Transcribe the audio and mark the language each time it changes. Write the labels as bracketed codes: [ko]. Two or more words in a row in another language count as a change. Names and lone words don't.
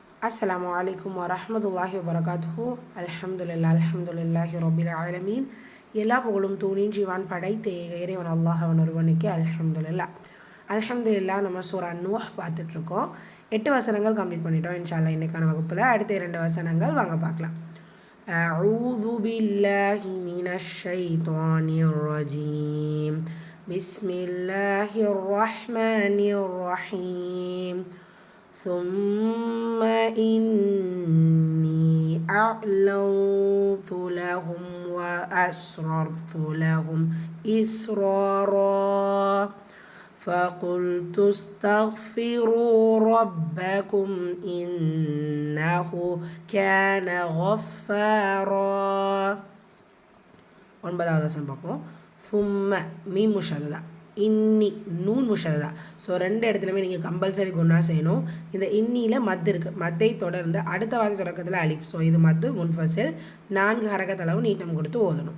[ar] السلام عليكم ورحمة الله وبركاته. الحمد لله رب العالمين. [ta] எல்லா புகழும் தூணின் ஜீவான் படைத்த இறைவன் அல்லாஹ்வின் ஒருவனுக்கு அல்ஹம்துலில்லாஹ். நம்ம சூரா நூஹ் பார்த்துட்ருக்கோம். 8 வசனங்கள் கம்ப்ளீட் பண்ணிட்டோம் இன்ஷால்லா. இன்றைக்கான வகுப்பில் அடுத்த 2 வசனங்கள் வாங்க பார்க்கலாம். [ar] أعوذ بالله من الشيطان الرجيم. بسم الله الرحمن الرحيم. ثم إني أعلنت لهم وأسررت لهم إسرارا فقلت استغفروا ربكم إنه كان غفارا. [ta] 9வது வசனம் பார்ப்போம். ثم [ar] ميم مشددة, إني نون مشددة. [ta] ஸோ 2 இடத்துலையுமே நீங்கள் கம்பல்சரி குன்னா செய்யணும். இந்த இன்னியில் மத் இருக்குது. மத்தை தொடர்ந்து அடுத்த வார்த்தை தொடக்கத்தில் அலிஃப். ஸோ இது [ar] مد منفصل [ta] 4 ஹரக்கத்தளவு நீட்டம் கொடுத்து ஓதணும்.